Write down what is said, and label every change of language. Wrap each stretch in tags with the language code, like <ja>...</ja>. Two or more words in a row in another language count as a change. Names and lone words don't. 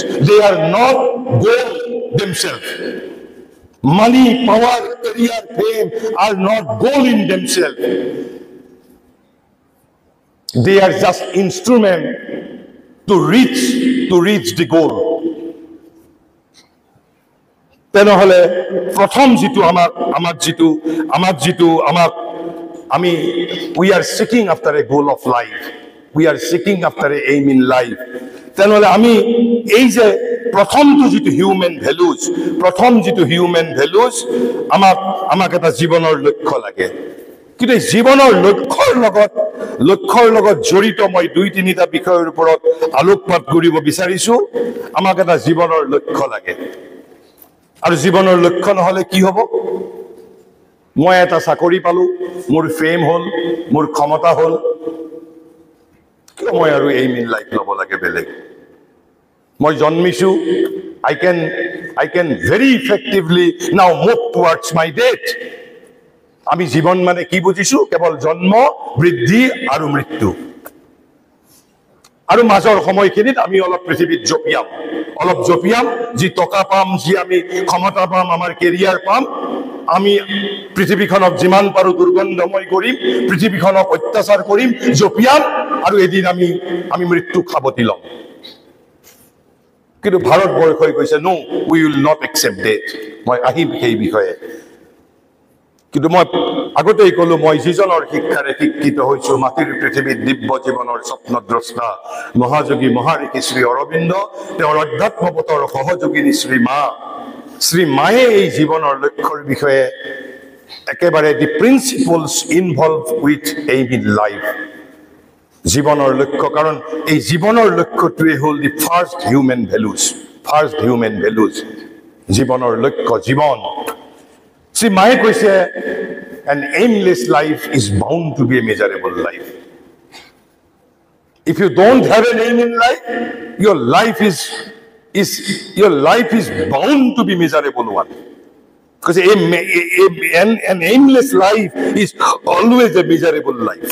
<en>They are not goal themselves. Money, power, career, fame are not goal in themselves. They are just instrument to reach the goal.</en> <as>তেনেহলে প্ৰথম যেটো আমি</as> <en>we are seeking after a goal of life. We are seeking after a aim in life.</en> <as>তেনেহলে আমি এই যে প্ৰথমটো যেটো</as> <en>human values</en> <as>আমাক এটা জীৱনৰ লক্ষ্য লাগে. কিন্তু জীৱনৰ লক্ষ্যৰ লগত জড়িত মই 2-3টা বিষয়ৰ ওপৰত আলোকপাত কৰিব বিচাৰিছো. আমাক এটা জীৱনৰ লক্ষ্য লাগে. আৰু জীৱনৰ লক্ষ্য নহলে কি হ'ব? মই এটা চাকৰি পালো, মোৰ ফেম হল, মোৰ ক্ষমতা হল, কিয় মই আৰু</as> <en>aim in life</en> <as>ল'ব লাগে বেলেগ? মই জন্মিছো,</as> <en>I can very effectively now move towards my death.</en> <as>আমি জীবন মানে কি বুজিছো? কেৱল জন্ম, বৃদ্ধি আৰু মৃত্যু. আৰু মাজৰ সময়খিনিত আমি অলপ পৃথিৱীত জপিয়াম, যি টকা পাম, যি আমি ক্ষমতা পাম, আমাৰ কেৰিয়াৰ পাম, আমি পৃথিৱীখনক যিমান পাৰো দুৰ্গন্ধময় কৰিম, পৃথিৱীখনক অত্যাচাৰ কৰিম, জপিয়াম, আৰু এদিন আমি মৃত্যু খাবতি লম. কিন্তু ভাৰতবৰ্ষই কৈছে</as> <en>no, we will not accept death.</en> <as>মই আহিম সেই বিষয়ে. কিন্তু মই আগতেই কলো মই যিজনৰ শিক্ষাৰে শিক্ষিত হৈছো, মাটিৰ পৃথিৱীত দিব্য জীৱনৰ স্বপ্নদ্ৰষ্টা মহাযোগী মহাঋষি শ্ৰী অৰবিন্দ, তেওঁৰ অধ্যাত্মপথৰ সহযোগিনী শ্ৰী মায়ে এই জীৱনৰ লক্ষ্যৰ বিষয়ে একেবাৰে</as> <en>the principles involve with aim in life,</en> <as>জীৱনৰ লক্ষ্য, কাৰণ এই জীৱনৰ লক্ষ্যটোৱে হ'ল</as> <en>the first human values,</en> <as>জীৱনৰ লক্ষ্য জীৱন। শ্ৰী মায়ে কৈছে</as> <en>an aimless life is bound to be a miserable life. If you don't have an aim in life, your life is bound to be miserable one. Because an aimless life is always a miserable life.</en>